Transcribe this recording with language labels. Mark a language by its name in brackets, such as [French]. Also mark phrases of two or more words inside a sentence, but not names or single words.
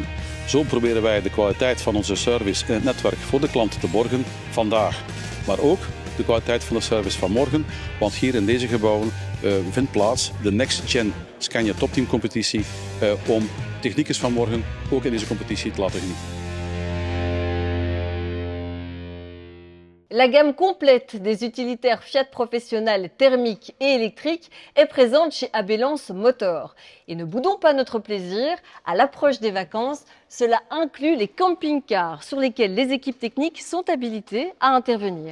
[Dutch] Zo proberen wij de kwaliteit van onze service in het netwerk voor de klant te borgen vandaag. Maar ook de kwaliteit van de service van morgen, want hier in deze gebouwen vindt plaats de Next Gen Scania Top Team competitie om techniekers van morgen ook in deze competitie te laten genieten. [French] La gamme complète des utilitaires Fiat professionnels thermiques et électriques est présente chez Abelance Motor. Et ne boudons pas notre plaisir, à l'approche des vacances, cela inclut les camping-cars sur lesquels les équipes techniques sont habilitées à intervenir.